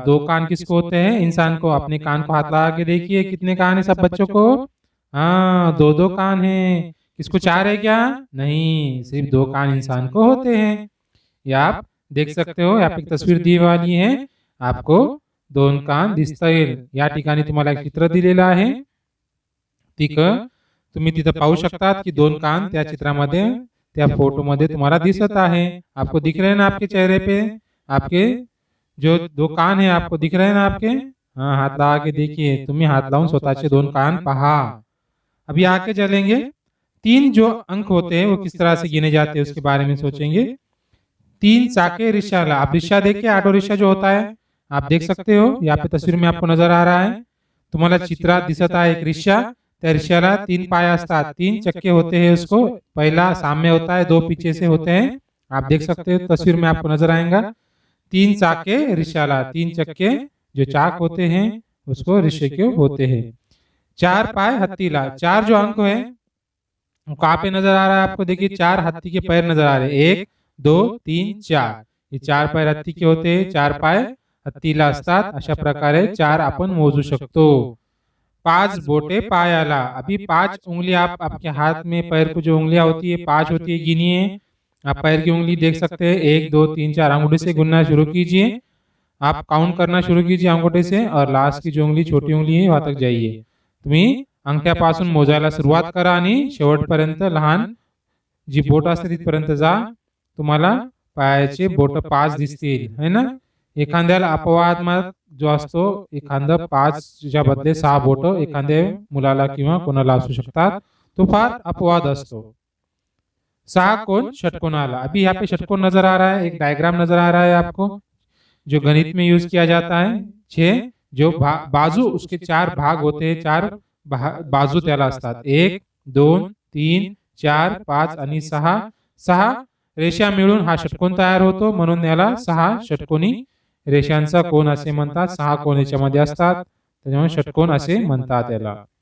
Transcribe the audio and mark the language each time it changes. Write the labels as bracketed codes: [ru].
[hi] 2 कान किसको होते हैं? इंसान को। अपने कान को हाथ लगा के देखिए कितने कान है सब बच्चों को? हाँ 2 कान हैं। किसको 4 है क्या? नहीं, सिर्फ 2 कान इंसान को होते हैं। या आप देख सकते हो यहाँ पे तस्वीर दी वाली है, आपको 2 कान [mr] दिसता येईल। या ठिकाणी तुम्हाला एक चित्र दिलेलं आहे, तुम्ही तिथं पाहू शकतात की 2 कान त्या चित्रामध्ये त्या फोटो मध्ये तुम्हाला दिसत आहे। [hi] आपको दिख रहे हैं ना आपके चेहरे पे? आपके जो 2 कान है आपको दिख रहे हैं ना आपके? हाँ हाथ लगा के देखिए, [mr] तुम्ही हाथ लावून स्वतःचे 2 कान पहा। [hi] अभी आके चलेंगे 3 जो अंक होते हैं वो किस तरह से गिने जाते हैं उसके बारे में सोचेंगे। [mr] 3 चाके रिक्शाला। [hi] आप रिक्शा देखिए, ऑटो रिक्शा जो होता है आप देख सकते हो, यहाँ पे तस्वीर में आपको नजर आ रहा है, [mr] तुम्हाला चित्रात दिसत आहे एक रिक्शा। त्या रिक्शाला 3 पाय असतात, [hi] 3 चक्के होते हैं। उसको पहला सामने होता है, 2 पीछे से होते हैं। आप देख सकते हो तस्वीर में आपको नजर आएगा [mr] 3 चाके रिक्शाला। [hi] 3 चक्के जो चाक होते हैं उसको रिक्शे के होते हैं। [mr] 4 पाय हत्तीला। [hi] 4 जो अंक है कहाँ पे नजर आ रहा है आपको? देखिए 4 हाथी के पैर नजर आ रहे हैं, 1 2 3 4। ये 4 पैर हत्ती के होते हैं, [mr] 4 पाय हत्तीला असतात। अशा प्रकारे 4 आपण मोजू शकतो। 5 बोटे पायाला। [hi] अभी 5 उंगली आप आपके हाथ में पैर को जो उंगलियां होती है 5 होती है, गिनिए। आप पैर की उंगली देख सकते हैं, 1 2 3 4 अंगूठे से गिनना शुरू कीजिए। आप काउंट करना शुरू कीजिए अंगूठे से, और लास्ट की जो उंगली छोटी उंगली है वहां तक जाइए। [mr] तुम्ही अंगठ्यापासून मोजायला सुरुवात करा आणि शेवटपर्यंत लहान जी बोट असते तिथपर्यंत जा। तुम्हाला पायाचे बोट 5 दिसतील है ना। एखाद्याला अपवाद जो असतो, एखादा 5 च्या बदले 6 बोट एखाद्या मुलाला किंवा कोणाला असू शकतात, तो फार अपवाद असतो। 6 कोण षटकोनाला। [hi] अभी यहाँ पे षटकोण नजर आ रहा है, एक डायग्राम नजर आ रहा है आपको जो गणित में यूज किया जाता है। 6 जो बाजू उसके 4 भाग होते हैं, [mr] 4 बाजू त्याला असतात, 1 2 3 4 5 आणि 6 रेषा मिळून हा षटकोन तयार होतो, म्हणून याला 6 षटकोनी रेषांचा कोण असे म्हणतात। 6 कोण याच्यामध्ये असतात त्यामुळे षटकोन असे म्हणतात याला।